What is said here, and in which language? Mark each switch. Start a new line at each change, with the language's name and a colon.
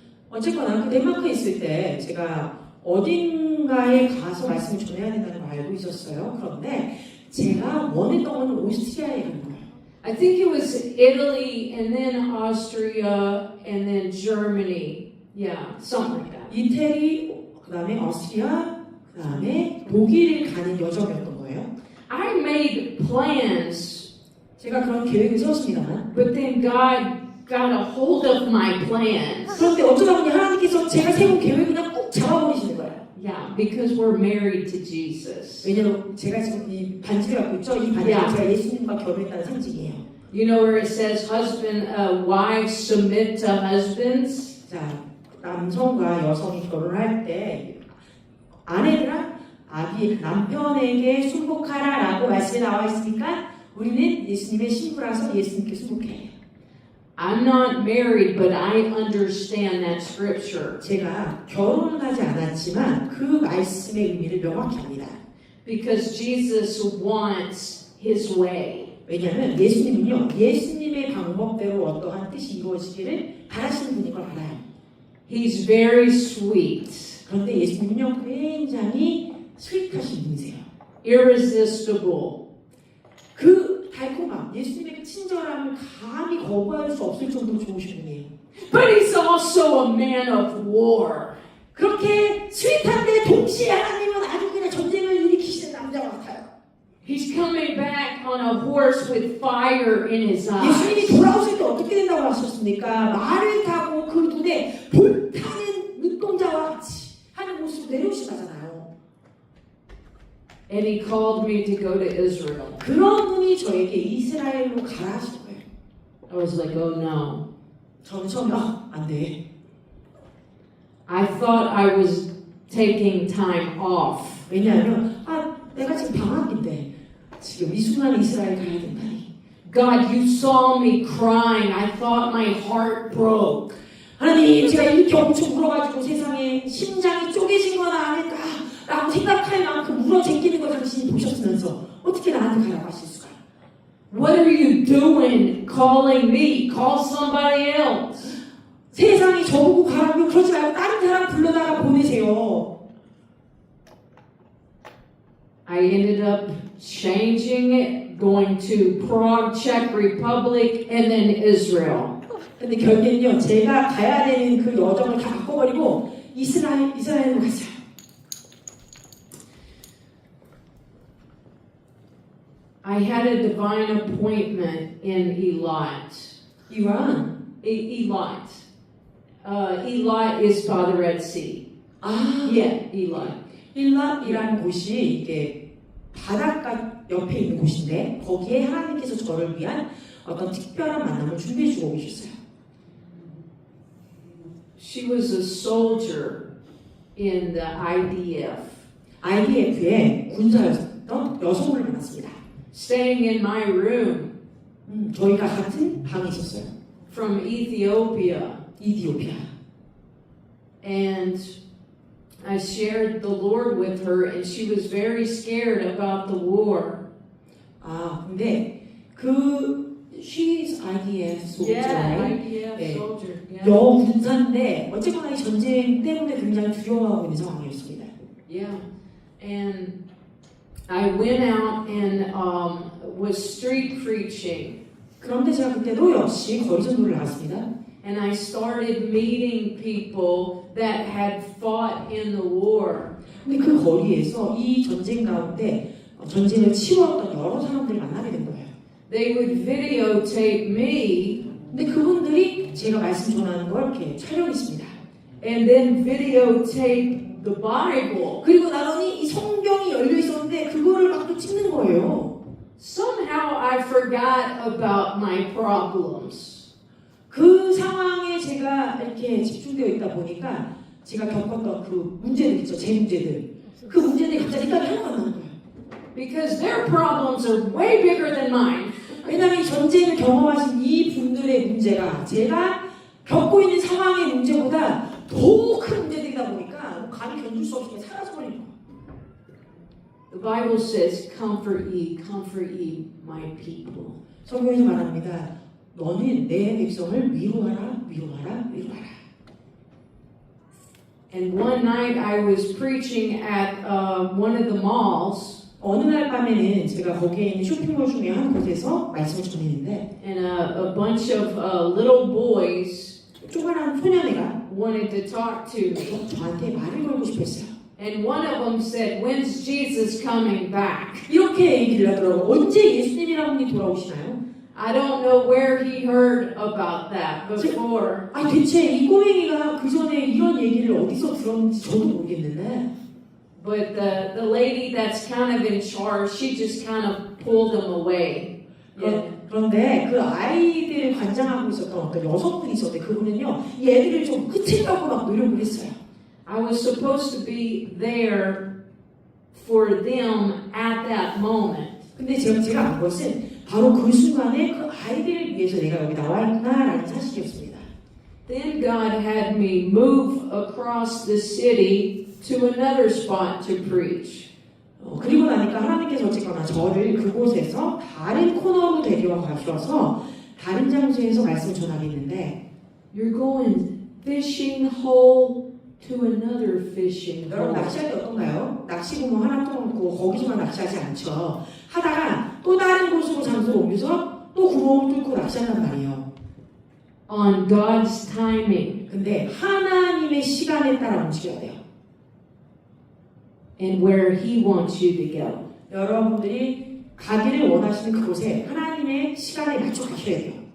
Korean: 어쨌거나 그 덴마크에 있을 때 제가 어딘가에 가서 말씀을 전해야 된다는 걸 알고 있었어요. 그런데 제가 원했던 건 오스트리아에 가는 거예요.
English: I think it was Italy and then Austria and then Germany. Yeah, something like that.
Korean: 이태리, 그 다음에 오스트리아, 그 다음에 독일을 가는 여정이었던 거예요.
English: I made plans,
Korean: 제가 그런 계획을 세웠습니다만
English: but then God got a hold of my plans.
Korean: 그런데 어쩌다 보니 하나님께서 제가 세운 계획을 그냥 꾹 잡아버리시는 거예요.
English: Yeah, because we're married to Jesus.
Korean: 왜냐면 제가 지금 이 반지를 갖고 있죠. 이 반지가 야. 제가 예수님과 결혼했다는 상징이에요.
English: You know where it says wives submit to husbands?
Korean: 자, 남성과 여성이 결혼할 때 아내들아 남편에게 순복하라라고 말씀에 나와 있으니까 우리는 예수님의 신부라서 예수님께 순복해요.
English: I'm not married, but I understand that scripture
Korean: 제가 결혼은 하지 않았지만 그 말씀의 의미를 명확히 압니다.
English: because Jesus wants his way.
Korean: 왜냐하면 예수님은요, 예수님의 방법대로 어떠한 뜻이 이루어지기를 바라시는 분인 걸 알아요.
English: He's very sweet,
Korean: 그런데 예수님은요, 굉장히 스윗하신 분이세요.
English: irresistible.
Korean: 그 달콤함, 예수님의 그 친절함을 감히 거부할 수 없을 정도로 좋으신 분이에요.
English: But he's also a man of war.
Korean: 그렇게 스윗한데 동시에 하나님은 아주 그냥 전쟁을 일으키시는 남자 같아요.
English: He's coming back on a horse with fire in his
Korean: 예수님이
English: eyes.
Korean: 돌아오실 때 어떻게 된다고 하셨습니까? 말을 타고 그 눈에 불타는 눈동자와 같이 하는 모습으로 내려오시다잖아요.
English: And he called me to go to Israel.
Korean: 그런 분이 저에게 이스라엘로 가라 하신 거예요.
English: I was like, oh no.
Korean: 저는 처음에 안 돼.
English: I thought I was taking time off.
Korean: 왜냐하면 내가 지금 방학인데 지금 이 순간 이스라엘 가야 된다니.
English: God, you saw me crying. I thought my heart broke.
Korean: 하나님, 제가 이렇게 엄청 울어가지고 세상에 심장이 쪼개진 거나 아닐까 라고 생각할 만큼 울어 제끼는 걸 당신이 보셨으면서 어떻게 나한테 가라고 하실 수가?
English: What are you doing calling me? Call somebody else.
Korean: 세상이 저보고 가라고 그러지 말고 다른 사람 불러다가 보내세요.
English: I ended up changing it, going to Prague, Czech Republic, and then Israel.
Korean: 근데 결국엔요, 제가 가야 되는 그 여정을 다 바꿔버리고 이스라엘로 갔어요.
English: I had a divine appointment in Eilat.
Korean: 이란.
English: Eilat. Eilat is by the Red Sea. Yeah, Eilat.
Korean: 일랍이라는 곳이 이게 바닷가 옆에 있는 곳인데 거기에 하나님께서 저를 위한 어떤 특별한 만남을 준비해 주고 계셨어요.
English: She was a soldier in the IDF,
Korean: IDF의 군사였던 여성을 만났습니다.
English: staying in my room
Korean: 저희가 같은 방에 있었어요.
English: from Ethiopia.
Korean: 이디오피아.
English: And I shared the Lord with her, and she was very scared about the war.
Korean: 근데
English: she's IDF soldier, Yeah, right? IDF
Korean: 네.
English: soldier. Yeah.
Korean: 여군사인데 어쨌거나 이 전쟁 때문에 굉장히 두려워하고 있는 상황이었습니다.
English: Yeah. And I went out and was street preaching.
Korean: 그런데 제가 그때도 역시 거리 전도를 나갔습니다.
English: And I started meeting people that had fought in the war.
Korean: 근데 그 거리에서 이 전쟁 가운데 전쟁을 치루었던 여러 사람들을 만나게 된 거예요.
English: They would videotape me
Korean: 근데 그분들이 제가 말씀 전하는 걸 이렇게 촬영했습니다.
English: and then videotape the Bible.
Korean: 그리고 나더니 이 성경이 열려 있었는데 그거를 막 또 찍는 거예요.
English: Somehow I forgot about my problems.
Korean: 그 상황에 제가 이렇게 집중되어 있다 보니까 제가 겪었던 그 문제들 있죠, 제 문제들. 그 문제들이 갑자기 생각이 하나도 안 나는 거예요.
English: Because their problems are way bigger than mine.
Korean: 왜냐하면 이 전쟁을 경험하신 이 분들의 문제가 제가 겪고 있는 상황의 문제보다 더 큰 문제들이다 보니까 감히 견딜 수 없이 사라져버리는 거예요.
English: The Bible says, comfort ye, my people.
Korean: 성경에서 말합니다. 너는 내 백성을 위로하라, 위로하라, 위로하라.
English: And one night I was preaching at one of the malls.
Korean: 어느 날 밤에는 제가 거기에 있는 쇼핑몰 중에 한 곳에서 말씀을 전했는데
English: and a bunch of little boys
Korean: 조그만한 소년애가
English: wanted to talk to me.
Korean: 저한테 말을 걸고 싶었어요.
English: And one of them said, "When's Jesus coming back?"
Korean: 이렇게 얘기를 하더라고요. 언제 예수님이라는 분이 돌아오시나요?
English: I don't know where he heard about that before.
Korean: 아 대체 이 꼬맹이가 그 전에 이런 얘기를 어디서 들었는지 저도 모르겠는데
English: But the lady that's kind of in charge, she just kind of pulled them away. Yeah.
Korean: 그런데 그 아이들을 관장하고 있었던 어떤 여성분이 있었는데 그분은요 이 애들을 좀 끄트리려고 막 노력을 했어요.
English: I was supposed to be there for them at that moment.
Korean: 근데 제가 안 것은 바로 그 순간에 그 아이들을 위해서 내가 여기 나와 있구나라는 사실이었습니다.
English: Then God had me move across the city to another spot to preach.
Korean: 그리고 나니까 하나님께서 어쨌거나 저를 그곳에서 다른 코너로 데려가셔서 다른 장소에서 말씀을 전하겠는데
English: You're going fishing hole to another fishing
Korean: 여러분
English: hole.
Korean: 낚시할 때 어떤가요? 낚시구멍 하나 뚫어놓고 거기서만 낚시하지 않죠. 하다가 또 다른 곳으로 장소를 옮겨서 또 구멍을 뚫고 낚시한단 말이에요.
English: On God's timing
Korean: 근데 하나님의 시간에 따라 움직여야 돼요.
English: and where He wants you to go.
Korean: 여러분들이 가기를 원하시는 그곳에 하나님의 시간에 맞춰 가셔야 돼요.